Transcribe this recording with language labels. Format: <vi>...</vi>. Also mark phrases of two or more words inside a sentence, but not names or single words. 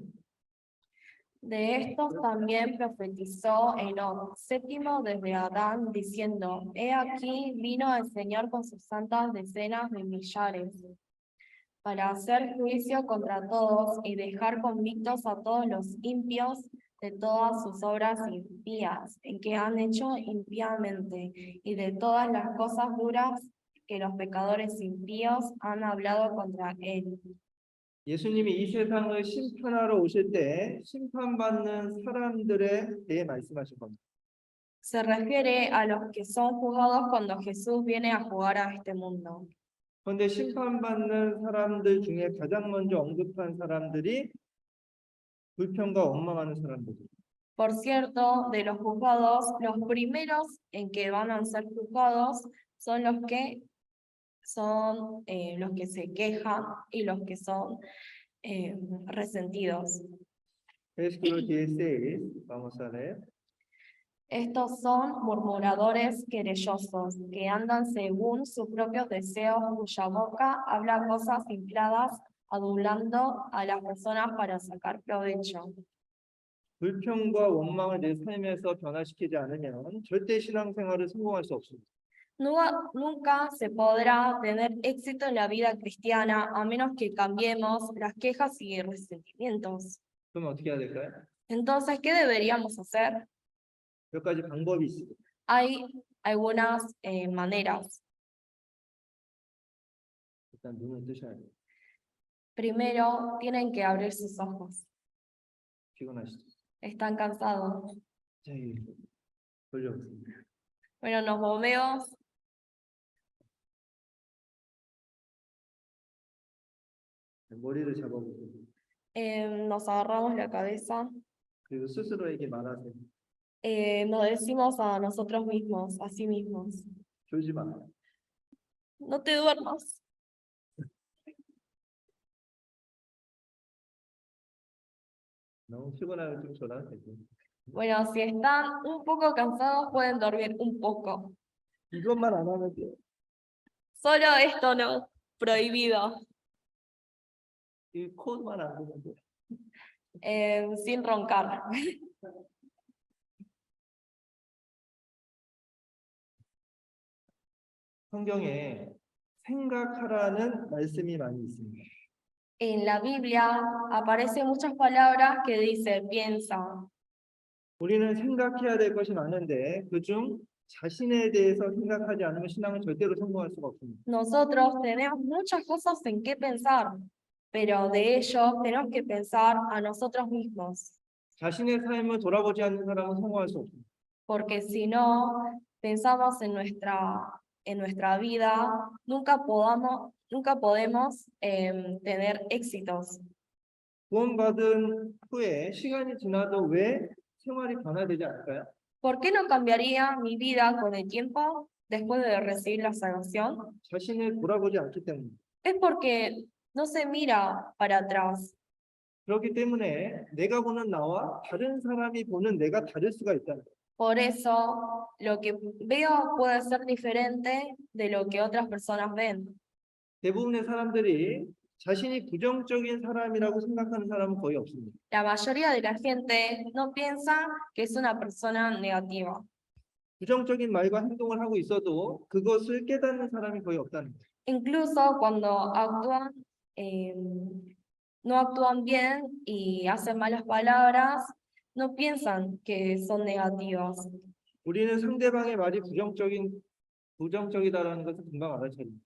<es>De estos también profetizó Enoc, séptimo desde Adán, diciendo, he aquí vino el Señor con sus santas decenas de millares, para hacer juicio contra todos y dejar convictos a todos los impios de todas sus obras impías, en que han hecho impíamente, y de todas las cosas duras que los pecadores impíos han hablado contra él.</es> <ko>예수님이 이 세상을 심판하러 오실 때 심판받는 사람들에 대해 말씀하신 겁니다.</ko> <es>Se refiere a los que son juzgados cuando Jesús viene a jugar a este mundo.</es> <ko>그런데 심판받는 사람들 중에 가장 먼저 언급한 사람들이 불평과 원망하는 사람들.</ko> <es>Por cierto, de los juzgados, los primeros en que van a ser juzgados son los que se quejan y los que son resentidos. Versículo 16, vamos a leer. Estos son murmuradores querellosos, que andan según sus propios deseos, cuya boca habla cosas infladas, adulando a las personas para sacar provecho.</es> <ko>불평과 원망을 내 삶에서 변화시키지 않으면 절대 신앙생활을 성공할 수 없습니다.</ko> <es>Nunca se podrá tener éxito en la vida cristiana a menos que cambiemos las quejas y resentimientos.</es> <ko>그럼 어떻게 해야 될까요?</ko> <es>Entonces, ¿qué deberíamos hacer?</es> <ko>몇 가지 방법이 있습니다.</ko> <es>Hay algunas maneras.</es> <ko>일단 눈을 뜨셔야 돼요.</ko> <es>Primero, tienen que abrir sus ojos.</es> <ko>피곤하시죠?</ko> <es>Están cansados.</es> <ko>네, 돌려보세요.</ko> <es>Bueno, nos movemos.</es> <ko>머리를 잡아보세요.</ko> <es>Nos agarramos la cabeza.</es> <ko>그리고 스스로에게 말하세요.</ko> <es>Nos decimos a nosotros mismos, a sí mismos.</es> <ko>졸지 마.</ko> <es>No te duermas.</es> <ko>너무 피곤하면 좀 졸아도 되고.</ko> <es>Bueno, si están un poco cansados, pueden dormir un poco.</es> <ko>이것만 안 하면 돼요.</ko> <es>Solo esto no, prohibido,</es> <ko>이 코드만 안 되면 돼요.</ko> <es>sin roncar.</es> <ko>성경에 생각하라는 말씀이 많이 있습니다.</ko> <es>En la Biblia aparecen muchas palabras que dice piensa.</es> <ko>우리는 생각해야 될 것이 많은데 그중 자신에 대해서 생각하지 않으면 신앙은 절대로 성공할 수가 없습니다.</ko> <es>Nosotros tenemos muchas cosas en qué pensar, pero de ello tenemos que pensar a nosotros mismos,</es> <ko>자신의 삶을 돌아보지 않는 사람은 성공할 수 없습니다.</ko> <es>porque si no pensamos en nuestra vida, nunca podemos tener éxitos.</es> <ko>구원받은 후에 시간이 지나도 왜 생활이 변화되지 않을까요?</ko> <es>¿Por qué no cambiaría mi vida con el tiempo después de recibir la salvación?</es> <ko>자신을 돌아보지 않기 때문에.</ko> <es>Es porque no se mira para atrás.</es> <ko>그렇기 때문에 내가 보는 나와 다른 사람이 보는 내가 다를 수가 있다는 거예요.</ko> <es>Por eso lo que veo puede ser diferente de lo que otras personas ven.</es> <ko>대부분의 사람들이 자신이 부정적인 사람이라고 생각하는 사람은 거의 없습니다.</ko> <es>La mayoría de la gente no piensa que es una persona negativa.</es> <ko>부정적인 말과 행동을 하고 있어도 그것을 깨닫는 사람이 거의 없다는 거예요.</ko> <es>Incluso cuando no actúan bien y hacen malas palabras, no piensan que son negativos.</es> <ko>우리는 상대방의 말이 부정적이다라는 것을 금방 알아차립니다.</ko>